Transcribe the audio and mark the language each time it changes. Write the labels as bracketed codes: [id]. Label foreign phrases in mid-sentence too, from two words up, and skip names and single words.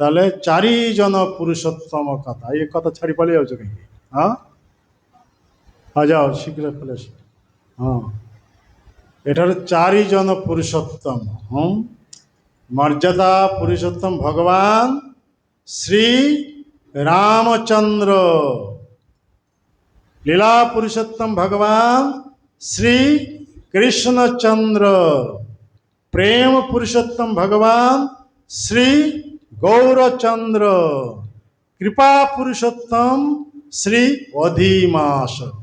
[or] ତାହେଲେ 4 ଜଣ ପୁରୁଷୋତ୍ତମ କଥା, ଏ କଥା ଛାଡ଼ି ପଳେଇ ଯାଉଛ କାହିଁକି? ହଁ ହଁ ଯାଅ ଶୀଘ୍ର ପଳେଇ ଆସ। ହଁ ଏଠାରେ 4 ଜଣ ପୁରୁଷୋତ୍ତମ। ହଁ ମର୍ଯ୍ୟାଦା ପୁରୁଷୋତ୍ତମ ଭଗବାନ ଶ୍ରୀ ରାମଚନ୍ଦ୍ର, ଲୀଳା ପୁରୁଷୋତ୍ତମ ଭଗବାନ ଶ୍ରୀ କୃଷ୍ଣଚନ୍ଦ୍ର, ପ୍ରେମ ପୁରୁଷୋତ୍ତମ ଭଗବାନ ଶ୍ରୀ ଗୌରଚନ୍ଦ୍ର, କୃପା ପୁରୁଷୋତ୍ତମ ଶ୍ରୀ ଅଧିମାସ।